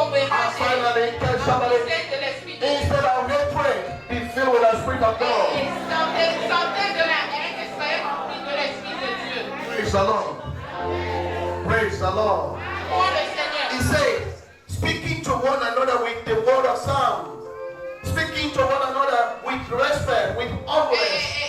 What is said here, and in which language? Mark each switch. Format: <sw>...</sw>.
<en>And finally, tell somebody,</en> <fr>de l'Esprit.</fr> <en>instead of hatred, be filled with the Spirit of God.</en> <fr>Sortez de la haine et soyez remplis de l'Esprit de Dieu.</fr> <en>Praise the Lord. Praise the Lord.</en> <fr>Pour le Seigneur.</fr> <en>He says, speaking to one another with the word of sound, speaking to one another with respect, with humbleness.</en>